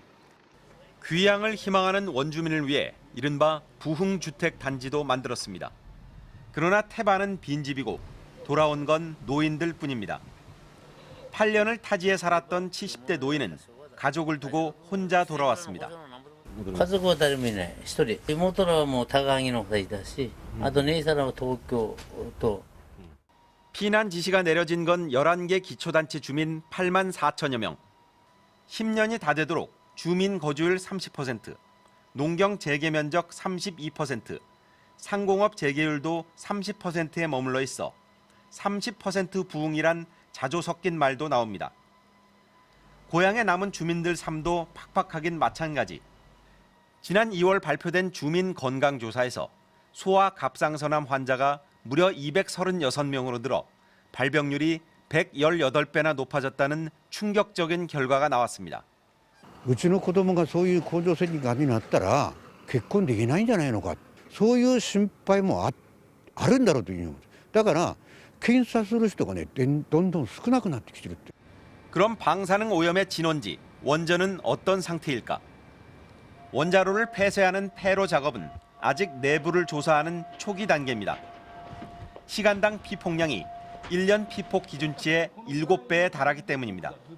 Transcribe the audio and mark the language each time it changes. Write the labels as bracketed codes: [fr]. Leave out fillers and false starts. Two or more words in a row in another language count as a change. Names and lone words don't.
[ko] 귀향을 희망하는 원주민을 위해 이른바 부흥주택 단지도 만들었습니다. 그러나 태반은 빈집이고 돌아온 건 노인들 뿐입니다. 8년을 타지에 살았던 70대 노인은 가족을 두고 혼자 돌아왔습니다. [ja] 家族は誰もいない、一人。妹らはもう高木の2人だし、あと姉さんは東京と。 [ko] 피난 지시가 내려진 건 11개 기초단체 주민 8만 4천여 명. 10년이 다 되도록 주민 거주율 30%, 농경 재개 면적 32%, 상공업 재개율도 30%에 머물러 있어 30% 부흥이란 자조 섞인 말도 나옵니다. 고향에 남은 주민들 삶도 팍팍하긴 마찬가지. 지난 2월 발표된 주민 건강조사에서 소아 갑상선암 환자가 무려 236명으로 늘어 발병률이 118배나 높아졌다는 충격적인 결과가 나왔습니다. [ja] うちの子供がそういう甲状腺にがんになったら結婚できないんじゃないのか、そういう心配もあるんだろうというふうに思う。だから検査する人がね、どんどん少なくなってきてるって。 [ko] 그럼 방사능 오염의 진원지 원전은 어떤 상태일까? 원자로를 폐쇄하는 폐로 작업은 아직 내부를 조사하는 초기 단계입니다. 시간당 피폭량이 1년 피폭 기준치의 7배에 달하기 때문입니다.